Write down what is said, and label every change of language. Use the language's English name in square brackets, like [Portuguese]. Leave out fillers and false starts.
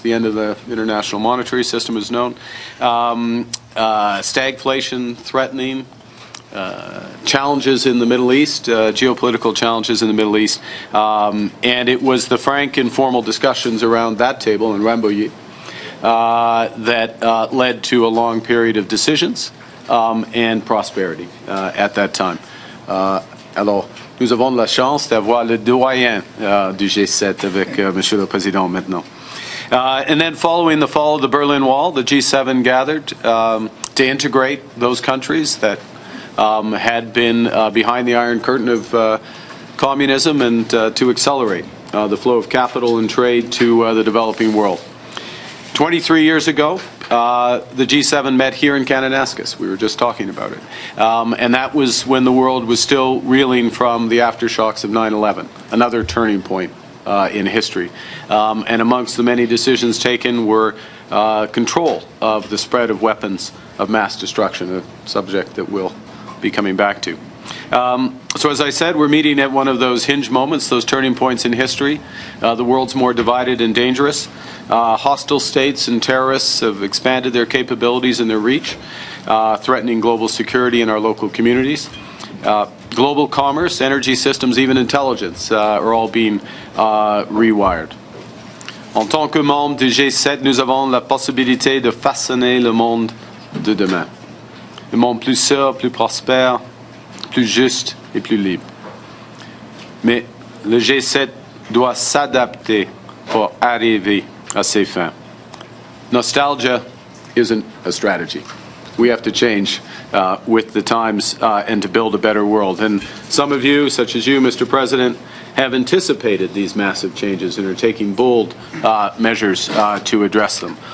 [English] The end of the international monetary system is known. Stagflation threatening, challenges in the Middle East, geopolitical challenges in the Middle East. And it was the frank, informal discussions around that table in Rambouillet that led to a long period of decisions and prosperity at that time. [French] Alors, nous avons de la chance d'avoir le doyen du G7 avec Monsieur le Président maintenant. [English] And then following the fall of the Berlin Wall, the G7 gathered to integrate those countries that had been behind the Iron Curtain of communism and to accelerate the flow of capital and trade to the developing world. 23 years ago, the G7 met here in Kananaskis. We were just talking about it. And that was when the world was still reeling from the aftershocks of 9/11, another turning point in history. And amongst the many decisions taken were control of the spread of weapons of mass destruction, a subject that we'll be coming back to. So as I said, we're meeting at one of those hinge moments, those turning points in history. The world's more divided and dangerous. Hostile states and terrorists have expanded their capabilities and their reach, threatening global security in our local communities. Global commerce, energy systems, even intelligence are all being rewired. [French] En tant que membre du G7, nous avons la possibilité de façonner le monde de demain. Le monde plus sûr, plus prospère, plus juste et plus libre. Mais le G7 doit s'adapter pour arriver à ses fins. [English] Nostalgia isn't a strategy. We have to change with the times and to build a better world. And some of you, such as you, Mr. President, have anticipated these massive changes and are taking bold measures to address them.